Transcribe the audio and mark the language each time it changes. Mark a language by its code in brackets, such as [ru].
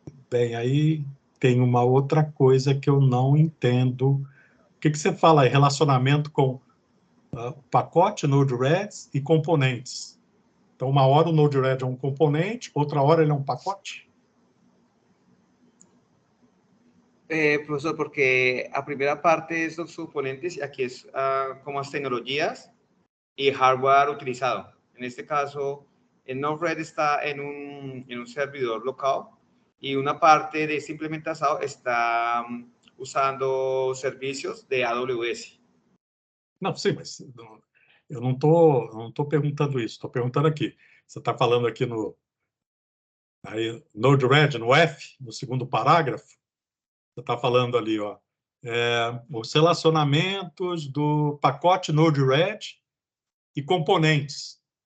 [pt] Bem, aí tem uma outra coisa que eu não entendo. O que você fala aí? Relacionamento com pacote, Node-RED e componentes. Então, uma hora o Node-RED é um componente, outra hora ele é um pacote? [es] Profesor, porque a primera parte es los componentes y aquí es como las tecnologías y hardware utilizado. En este caso, el Node-RED está en un servidor local y una parte de esta implementación está usando servicios de AWS. [pt] Não, sim, mas eu não tô perguntando isso. Estou perguntando aqui. Você está falando aqui no Node-RED, no F, no segundo parágrafo. Você está falando ali, ó, os relacionamentos do pacote Node-RED e componentes.